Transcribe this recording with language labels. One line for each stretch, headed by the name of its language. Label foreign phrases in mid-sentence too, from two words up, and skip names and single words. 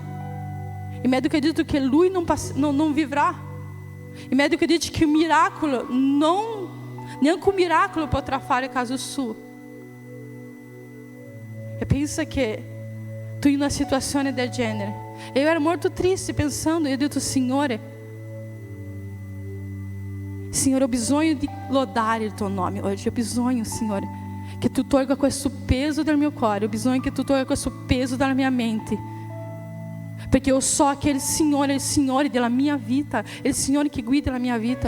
Italian: Il medico ha detto che lui non vivrà. Il medico dice che il miracolo neanche un miracolo potrà fare caso suo. E pensa che tu in una situazione del genere,
Portuguese: Eu era muito triste pensando, eu disse,
Italian: Signore, Signore, ho bisogno di lodare il tuo nome oggi, ho bisogno, Signore, che tu tolga questo peso dal mio cuore, ho bisogno che tu tolga questo peso dalla mia mente, perché io so che il Signore è il Signore della mia vita, è il Signore che guida la mia vita.